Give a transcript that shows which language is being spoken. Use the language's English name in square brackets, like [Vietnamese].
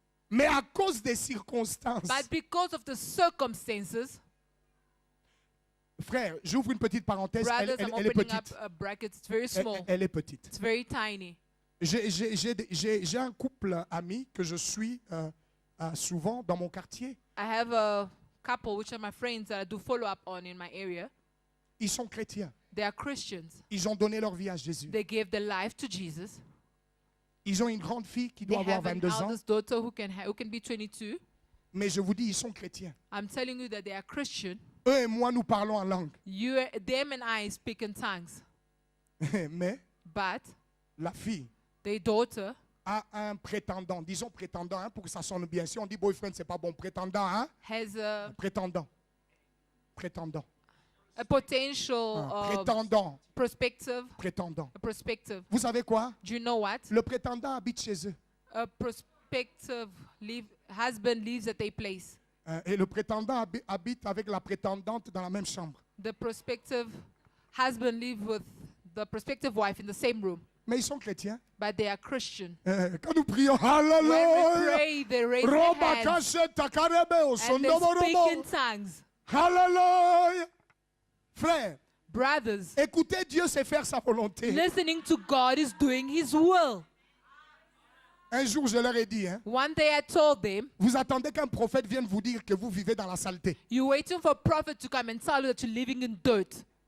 [French] Mais à cause des circonstances. [English] But because of the circumstances, [French] Frère, j'ouvre une petite parenthèse. [English] brothers, [French] Elle [English] I'm [French] est [English] opening up [French] petite. [English] a bracket. It's very small. [French] Elle est petite. [English] It's very tiny. [French] J'ai un couple ami que je suis souvent dans mon quartier. [English] I have a couple, which are my friends, that I do follow up on in my area. [French] Ils sont chrétiens. [English] They are Christians. [French] Ils ont donné leur vie à Jésus. [English] They gave their life to Jesus. [French] Ils ont une grande fille qui [English] They [French] doit avoir [English] have an [French] 22 ans. [English] eldest daughter who can be 22. [French] Mais je vous dis, ils sont chrétiens. [English] I'm telling you that they are Christian. [French] Eux et moi, nous parlons en langue. [English] Them and I speak in tongues. [French] Mais [English] But [French] la fille [English] their daughter [French] a un prétendant. Disons prétendant, hein, pour que ça sonne bien. Si on dit boyfriend, c'est pas bon. Prétendant, hein? [English] has [French] Prétendant. Prétendant. [English] a potential [French] Prétendant. [English] prospective. [French] A prétendant. Vous savez quoi? [English] Do you know what? [French] Le prétendant habite chez eux. [English] A prospective husband lives at their place. [French] Et le prétendant habite avec la prétendante dans la même chambre. [English] The prospective husband lives with the prospective wife in the same room. [French] Mais ils sont chrétiens. [English] But they are Christian. [French] Quand nous prions, [English] When we hallelujah. pray, they raise their hands and they speak in tongues. [French] Hallelujah. Frère, [English] Brothers, [French] écouter Dieu, c'est faire sa volonté. [English] listening to God is doing His will. [French] Un jour, je leur ai dit, hein, [English] One day I told them, [French] vous attendez qu'un prophète vienne vous dire que vous vivez dans la saleté. [English] you're waiting for a prophet to come and tell you that you're living in dirt.